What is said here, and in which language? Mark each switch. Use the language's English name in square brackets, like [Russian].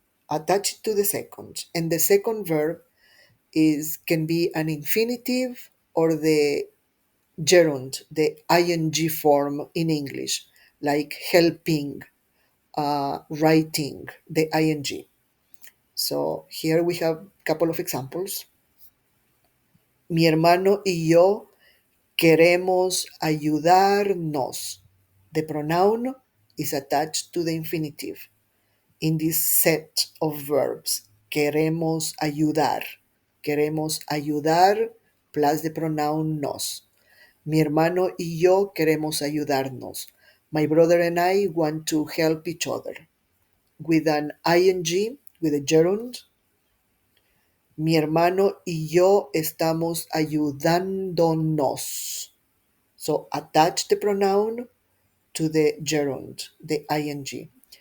[English] Attach it to the second. And the second verb is can be an infinitive or the gerund, the ing form in English, like helping, writing, the ing. So here we have a couple of examples. [Spanish] Mi hermano y yo queremos ayudarnos. [English] The pronoun is attached to the infinitive in this set of verbs. [Spanish] Queremos ayudar. Queremos ayudar [English] plus the pronoun [Spanish] nos. Mi hermano y yo queremos ayudarnos. [English] My brother and I want to help each other. With an ing, with a gerund, [Spanish] mi hermano y yo estamos ayudándonos. [English] So attach the pronoun to the gerund, the ing.